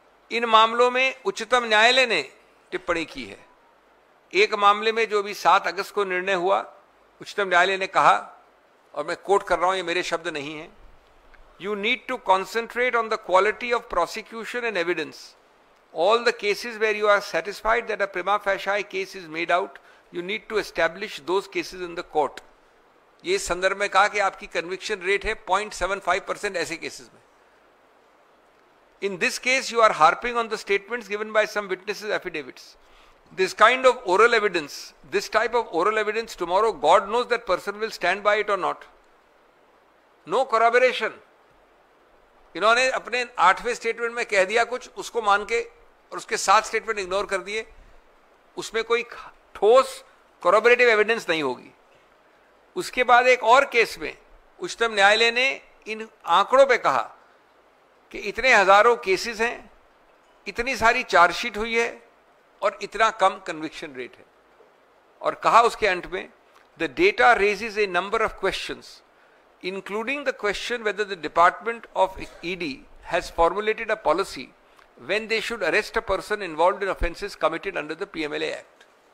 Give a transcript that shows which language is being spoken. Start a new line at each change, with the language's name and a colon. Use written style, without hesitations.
Hindi: इन मामलों में उच्चतम न्यायालय ने टिप्पणी की है। एक मामले में जो भी 7 अगस्त को निर्णय हुआ, उच्चतम न्यायालय ने कहा, और मैं कोट कर रहा हूं, ये मेरे शब्द नहीं हैं,
English: you need to concentrate on the quality of prosecution and evidence. All the cases where you are satisfied that a prima facie case is made out, you need to establish those cases in the court.
Hindi: ये इस संदर्भ में कहा कि आपकी conviction rate है 0.75% ऐसे cases में।
English: In this case, you are harping on the statements given by some witnesses' affidavits. This kind of oral evidence, this type of oral evidence, tomorrow God knows that person will stand by it or not. No corroboration.
Hindi: इन्होंने अपने 8वें statement में कह दिया कुछ, उसको मान के, और उसके 7 स्टेटमेंट इग्नोर कर दिए। उसमें कोई ठोस कॉरोबरेटिव एविडेंस नहीं होगी। उसके बाद एक और केस में उच्चतम न्यायालय ने इन आंकड़ों पे कहा कि इतने हजारों केसेस हैं, इतनी सारी चार्जशीट हुई है और इतना कम कन्विक्शन रेट है, और कहा उसके अंत में
English: The data raises a number of questions including the question whether the Department of ED has formulated a policy when they should arrest a person involved in offences committed under the PMLA Act।